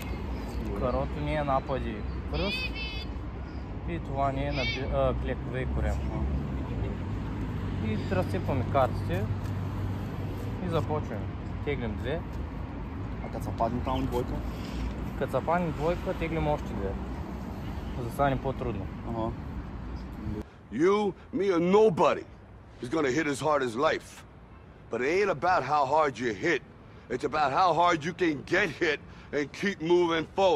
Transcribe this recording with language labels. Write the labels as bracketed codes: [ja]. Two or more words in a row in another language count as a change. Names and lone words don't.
[bg] Карото ни е напади пръст. И това ни е клекове и корем. И разсипваме картите и започваме. Теглим 2. А като са падне там двойка? Като са падне двойка, теглим още 2. За да стане по-трудно. Ага. [en] You, me, or nobody is gonna hit as hard as life. But it ain't about how hard you hit. It's about how hard you can get hit and keep moving forward.